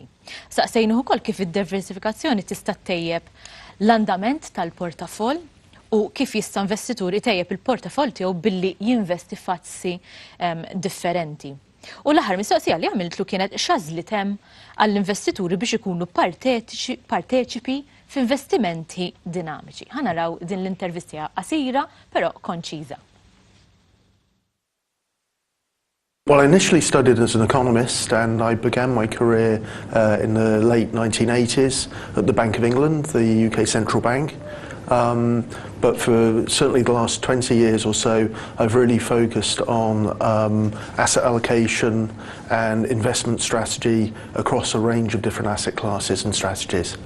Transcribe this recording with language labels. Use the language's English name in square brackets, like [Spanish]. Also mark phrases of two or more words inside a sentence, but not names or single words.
[Maltese] Saqsejnu wkoll kif id-diversifikazzjoni tista' tejjeb l-andament tal-portafoll u kif jista' investitur itejjeb il-portafoll tiegħu billi jinvesti f'azzi differenti. U l-aħħar mistoqsija li għamiltlu kienet x'għażliet hemm għall-investituri biex ikunu parteċipi f'investimenti dinamiċi. Ħanaraw din l-intervista qasira però konċiża. [English] Well, I initially studied as an economist and I began my career in the late 1980s at the Bank of England, the UK central bank. But for certainly the last 20 years or so, I've really focused on asset allocation and investment strategy across a range of different asset classes and strategies.